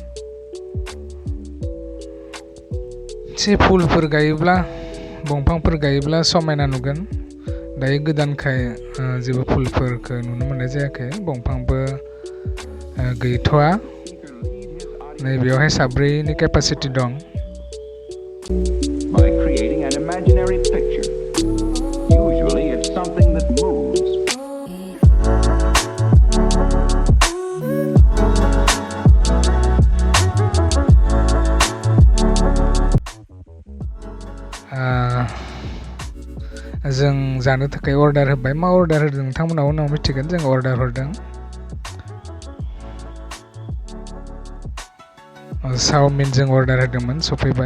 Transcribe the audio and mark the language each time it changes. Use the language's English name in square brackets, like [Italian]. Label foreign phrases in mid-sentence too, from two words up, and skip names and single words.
[Bodo] एसे फुलफोर गायोब्ला दंफांफोर गायोब्ला समायना नुगोन। दायो गोदानखाय जेबो फुलफोरखौ नुनो मोननाय जायाखै, दंफांबो गैथ'वा। नै बेवहाय साब्रैनि केपासिटि दं। [English] By creating an imaginary picture. Usually it's something that moves. [Bodo] जों जानो थाखाय अर्डार होबाय। मा अर्डार होदों नोंथांमोना उनाव मिथिगोन। जों अर्डार हरदों चाउमिन जों अर्डार होदोंमोन, सफैबाय।